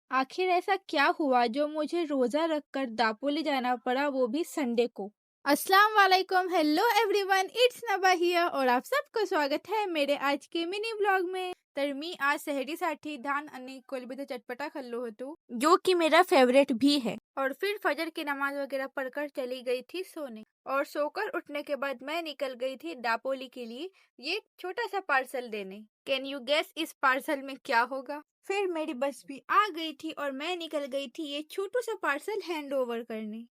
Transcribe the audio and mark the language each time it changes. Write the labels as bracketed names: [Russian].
[Hindi] आखिर ऐसा क्या हुआ जो मुझे रोजा रखकर दापोली जाना पड़ा, वो भी संडे को। अस्सलाम वालेकुम, [English] hello everyone, it's Naba here [Hindi] और आप सबका स्वागत है मेरे आज के मिनी ब्लॉग में। [Marathi] तर मी आज सहरीसाठी धान आणि कोलबीचा चटपटा खाल्लो होतो, [Hindi] जो कि मेरा फेवरेट भी है। और फिर फजर की नमाज वगैरह पढ़कर चली गई थी सोने, और सोकर उठने के बाद मैं निकल गई थी दापोली के लिए ये छोटा सा पार्सल देने। [English] can you guess [Hindi] इस पार्सल में क्या होगा? फिर मेरी बस भी आ गई थी और मैं निकल गई थी ये छोटू सा पार्सल हैंड ओवर करने।